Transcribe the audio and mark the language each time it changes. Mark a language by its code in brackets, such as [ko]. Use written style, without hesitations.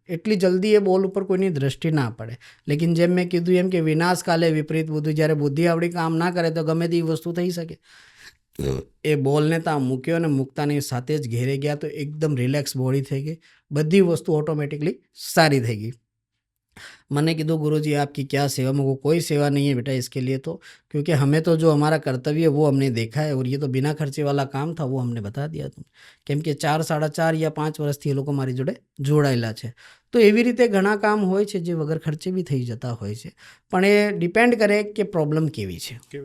[gu] એટલી જલ્દી એ બોલ ઉપર કોઈની દ્રષ્ટિ ના પડે. લેકિન જેમ મેં કીધું એમ કે વિનાશ કાલે વિપરીત બુદ્ધિ, જ્યારે બુદ્ધિ આપણી કામ ના કરે તો ગમે તેવી વસ્તુ થઈ શકે. એ બોલને ત્યાં મૂક્યો અને મૂકતાની સાથે જ ઘેરે ગયા તો એકદમ રિલેક્સ બોડી થઈ ગઈ. બધી વસ્તુ ઓટોમેટિકલી સારી થઈ ગઈ. [hi] मैंने कहा गुरुजी आपकी क्या सेवा, मेरे को कोई सेवा नहीं है बेटा इसके लिए, तो क्योंकि हमें तो जो हमारा कर्तव्य है वो हमने देखा है और ये तो बिना खर्चे वाला काम था वो हमने बता दिया तुम. [gu] કેમ કે 4, 4.5 યા 5 વર્ષથી એ લોકો મારી જોડે જોડાયેલા છે. તો એવી રીતે ઘણા કામ હોય છે જે વગર ખર્ચે બી થઈ જતા હોય છે, પણ એ ડિપેન્ડ કરે કે પ્રોબ્લેમ કેવી છે.